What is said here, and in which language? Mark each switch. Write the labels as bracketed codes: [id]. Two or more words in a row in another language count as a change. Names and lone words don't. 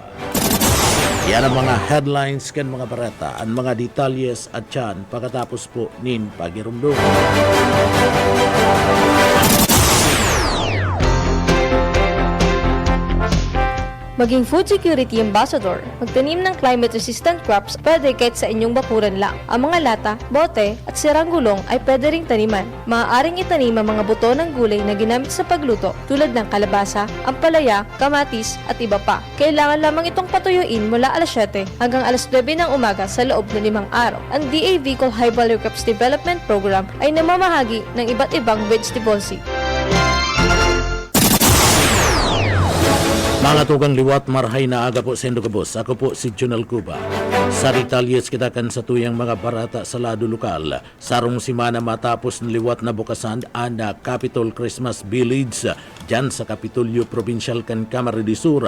[bik] Yan ang mga headlines kan mga barata, ang mga detalyes at yan pagkatapos po nin pagirumdum. [tl] Maging [en] food security ambassador. [tl] Magtanim ng [en] climate-resistant crops [tl] pwede kahit sa inyong bakuran lang. Ang mga lata, bote, at sirang gulong ay pwede ring taniman. Maaaring itanim ang mga buto ng gulay na ginamit sa pagluto tulad ng kalabasa, ampalaya, kamatis, at iba pa. Kailangan lamang itong patuyuin mula alas 7 hanggang alas 9 ng umaga sa loob ng 5 araw. Ang DA Bicol High Value Crops Development Program ay namamahagi ng iba't ibang [en] vegetable seed. [bik] Mga tugang liwat marhay na aga po sa Indocabos. Ako po si Junel Cuba. Sa detalyes kita kan sa tuyang mga barata sa lado lokal. Sarong simana matapos ng liwat na bukasan ang Capitol Christmas Village dyan sa Kapitolyo Provincial kan Camarines Sur.